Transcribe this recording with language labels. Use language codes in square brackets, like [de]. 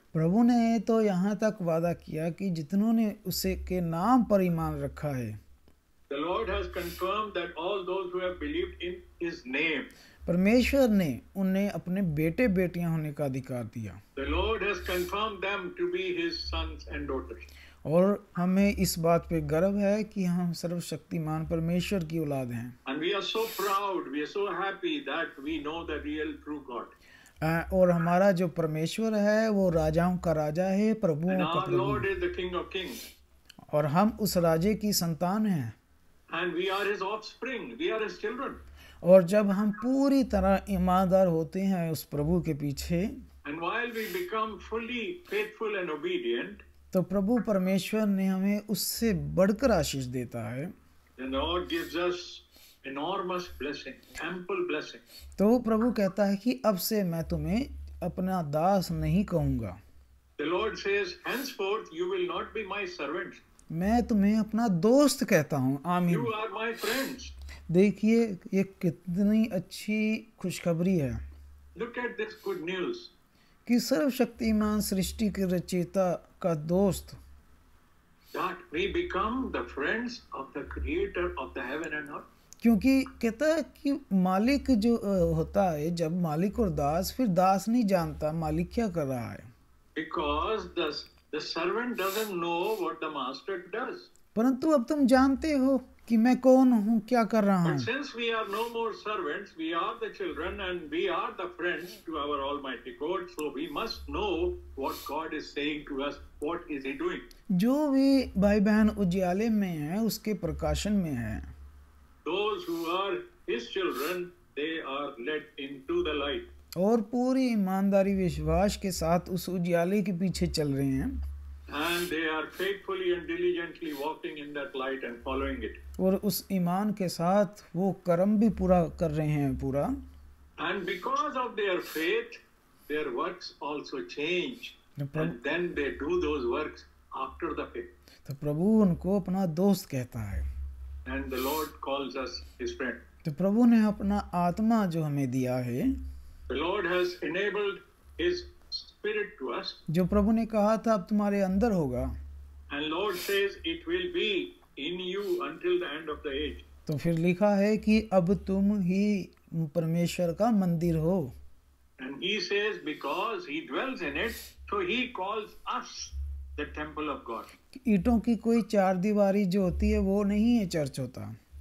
[hi] प्रभु ने तो यहाँ तक वादा किया कि जितनों ने उसे के नाम पर ईमान रखा है, [en] the Lord has confirmed that all those who have believed in his name, [hi] परमेश्वर ने उन्हें अपने बेटे बेटियां होने का अधिकार दिया। [en] the Lord has confirmed them to be his sons and daughters. [hi] और हमें इस बात पे गर्व है कि हम सर्वशक्तिमान परमेश्वर की औलाद हैं। [en] And we are so proud, we are so happy that we know the real true God. [hi] और हमारा जो परमेश्वर है वो राजाओं का राजा है, प्रभुओं [en] And [hi] का [en] our [hi] प्रभु [en] Lord [hi] है। [en] is the King of Kings. [hi] और हम उस राजे की संतान हैं। [en] And we are his offspring, we are his children. [hi] और जब हम पूरी तरह ईमानदार होते हैं उस प्रभु के पीछे, [en] And And while we become fully faithful and obedient, [hi] तो प्रभु परमेश्वर ने हमें उससे बढ़कर आशीष देता है, [en] then the Lord gives us enormous blessing, ample blessing. [hi] तो प्रभु कहता है कि अब से मैं तुम्हें अपना दास नहीं कहूँगा, [en] The Lord says, henceforth you will not be my servants. [hi] मैं तुम्हें अपना दोस्त कहता हूँ. आमीन. [en] You are my friends. [hi] देखिए ये कितनी अच्छी खुशखबरी है [en] Look at this good news. [hi] कि सर्वशक्तिमान सृष्टि के रचयिता का दोस्त, [en] That we become the friends of the creator of the heaven and earth. [hi] क्योंकि कहता है कि मालिक जो होता है, जब मालिक और दास, फिर दास नहीं जानता मालिक क्या कर रहा है, [en] Because the servant doesn't know what the master does. [hi] परंतु अब तुम जानते हो कि मैं कौन हूँ, क्या कर रहा [en] But [hi] हूँ. [en] since we are no more servants, we are the children and we are the friends to our Almighty God. So we must know what God is saying to us. What is He doing? [hi] जो भी भाई बहन उजियाले में है, उसके प्रकाशन में है, [en] Those who are His children, they are led into the light. [hi] और पूरी ईमानदारी विश्वास के साथ उस उजियाले के पीछे चल रहे हैं, [en] And they are faithfully and diligently walking in that light and following it. [hi] और उस ईमान के साथ वो कर्म भी पूरा कर रहे हैं पूरा. [en] And because of their faith, their works also change. And then they do those works after the faith. [hi] तो प्रभु उनको अपना दोस्त कहता है. [en] And the Lord calls us His friend. [hi] तो प्रभु ने अपना आत्मा जो हमें दिया है, [en] The Lord has enabled His Spirit to us. [hi] जो प्रभु ने कहा था अब तुम्हारे अंदर होगा, [en] And Lord says it will be in you until the end of the age. [hi] तो फिर लिखा है कि अब तुम ही परमेश्वर का मंदिर हो. [en] And He says because He dwells in it, so He calls us the temple of God. [hi] ईंटों की कोई चार दीवारी जो होती है वो नहीं है चर्च होता.